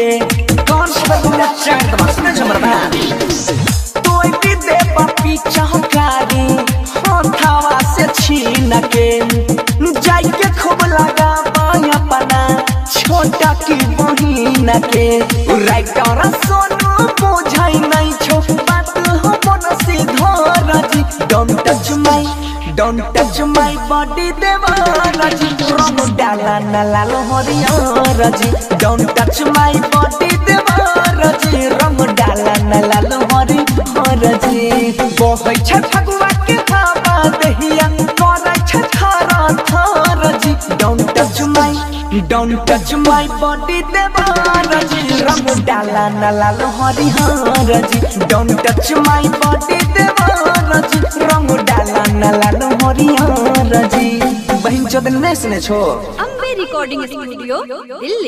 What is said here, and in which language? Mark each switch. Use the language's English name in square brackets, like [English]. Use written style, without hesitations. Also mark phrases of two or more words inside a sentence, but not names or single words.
[Angika] कौन तो दे पिचकारी हाथावा से छीन के जाके खूब लगा बाहो अपना छोटा की बहिन के। राइटर सोनू बुझाई नहीं छो बात हो मन से धर जी। [English] Don't touch my body [Angika] देवर जी, रंग डाला न लाल हरिहर जी। [English] Don't touch my body [Angika] देवर जी, रंग डाला न लाल हरिहर जी। बहै छै फगुआ के हवा दहिया करै छै थरा थर जी। [English] Don't touch my body [Angika] देवर जी, रंग डाला न लाल हरिहर जी। [English] Don't touch my body [Angika] देवर जी, रंग डाला न लाल हरिहर जी। बहिन चोदन नहीं सुने छो। अम्बे रिकॉर्डिंग स्टूडियो दिल्ली।